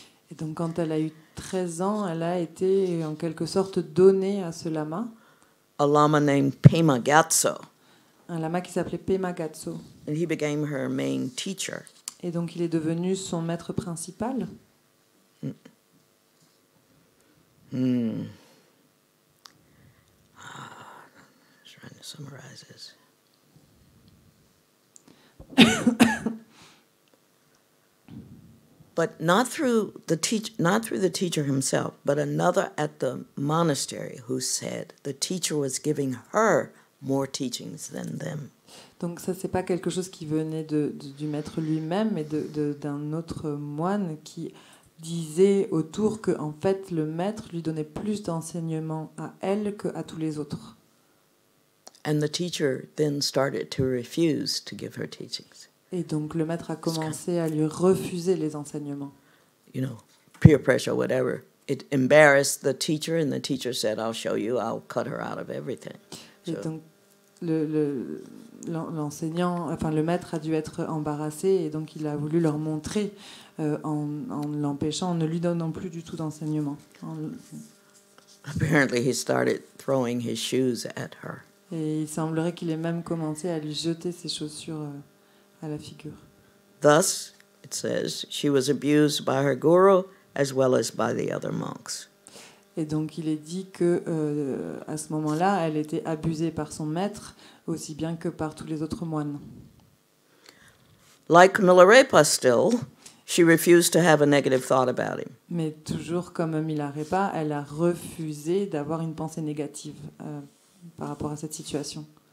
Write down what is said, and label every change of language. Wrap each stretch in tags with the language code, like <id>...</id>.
<fr>Et donc quand elle a eu 13 ans, elle a été en quelque sorte donnée à ce lama.</fr> <en>A lama named Pema Gyatso.</en> <fr>Un lama qui s'appelait Pema Gyatso.</fr> <en>And he became her main teacher.</en> <fr>Et donc il est devenu son maître principal.</fr> <en>Trying to summarize this. But not through the teacher himself, but another at the monastery who said the teacher was giving her more teachings than them.</en> <fr>Donc ça, c'est pas quelque chose qui venait du maître lui-même, mais d'un autre moine qui disait autour que en fait le maître lui donnait plus d'enseignements à elle qu'à tous les autres.</fr> <en>And the teacher then started to refuse to give her teachings.</en> <fr>Et donc le maître a commencé à lui refuser les enseignements.</fr> <en>You know, peer pressure, whatever. It embarrassed the teacher, and the teacher said, "I'll show you. I'll cut her out of everything."</en> <fr>Et</fr> <en>So,</en> <fr>donc l'enseignant, enfin le maître a dû être embarrassé et donc il a voulu leur montrer en l'empêchant, en ne lui donnant plus du tout d'enseignement.</fr> <en>apparently, he started throwing his shoes at her.</en> <fr>Et il semblerait qu'il ait même commencé à lui jeter ses chaussures à la figure.</fr> <en>Thus, it says, she was abused by her guru as well as by the other monks.</en> <fr>Et donc il est dit que à ce moment-là, elle était abusée par son maître aussi bien que par tous les autres moines.</fr> <en>Like Milarepa still, she refused to have a negative thought about him.</en> <fr>Mais toujours comme Milarepa, elle a refusé d'avoir une pensée négative par rapport à cette situation.</fr>